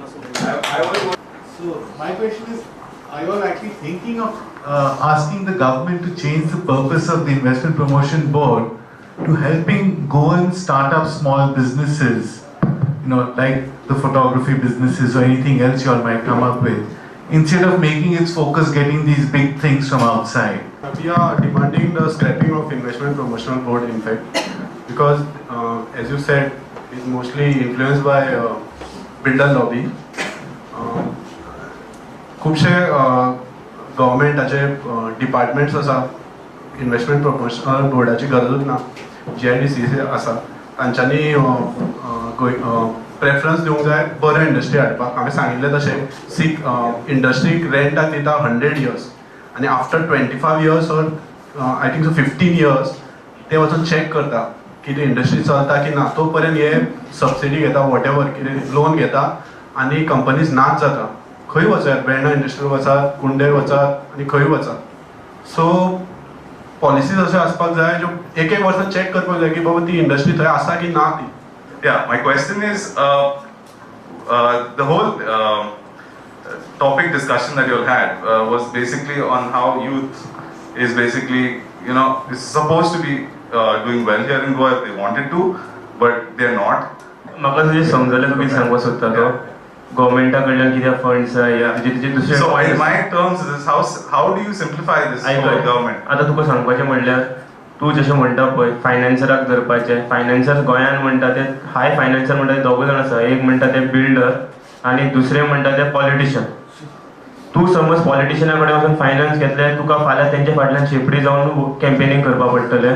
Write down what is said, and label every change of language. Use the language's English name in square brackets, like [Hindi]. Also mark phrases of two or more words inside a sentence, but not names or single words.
[English] So my question is, I was actually thinking of asking the government to change the purpose of the Investment Promotion Board to helping Goan start up small businesses, like the photography businesses or anything else you all might come up with, instead of making its focus getting these big things from outside. We are demanding the scrapping of Investment Promotional Board, in fact, because as you said, it's mostly influenced by builder lobby. [Konkani] खुबशे गव्हर्मेंटाचे डिपार्टमेंट्स आसा इन्व्हेस्टमेंट प्रमोशनल बोर्डाची गरजूच ना. GIDC आसा, तांच्यांनी प्रेफरन्स दिवंक जाय बऱ्यो इंडस्ट्री हाडपाक. हांवें सांगिल्लें तशें इंडस्ट्रीक रेंटाक दिता 100 years, आनी [English] after 25 years or I think 15 years [Konkani] ते वचून चॅक करता कितें इंडस्ट्री चलता की ना. तो पर्यंत हे सबसिडी घेता, [English] what ever [Konkani] कितें लोन घेता, आनी कंपनीज नाच जाता. खंय वचात, बेळणा इंडस्ट्री वचात, कुंडे वचात, आनी खंय वचात. सो पॉलिसीज अशें आसपाक जाय ज्यो एक वर्सान चॅक करपाक जाय की बाबा ती इंडस्ट्री थंय आसा की ना ती. [English] Yeah, my question is, the whole topic discussion that you all had was basically on how youth is basically, is supposed to be doing well here in Goa if they wanted to, but they're not. [Konkani] म्हाका तुजें समजलें तुमी सांगपाक सोदता तो गव्हर्मेंटा कडल्यान कितें फंड्स या तुजे दुसरे. [English] So in my terms is how do you simplify this for government? [Konkani] आतां तुका सांगपाचें म्हणल्यार तूं जशें म्हणटा पळय फायनान्सराक धरपाचें. फायनान्सर गोंयांत म्हणटा ते [English] high financier [Konkani] म्हणटा ते दोग जाण आसा. एक म्हणटा ते बिल्डर आनी दुसरे म्हणटा ते पॉलिटिशियन. तूं समज पॉलिटिशियना कडेन वचून फायनान्स घेतलें, तुका फाल्यां तेंचे फाटल्यान शेपडी जावन कॅम्पेनींग करपा पडटलें.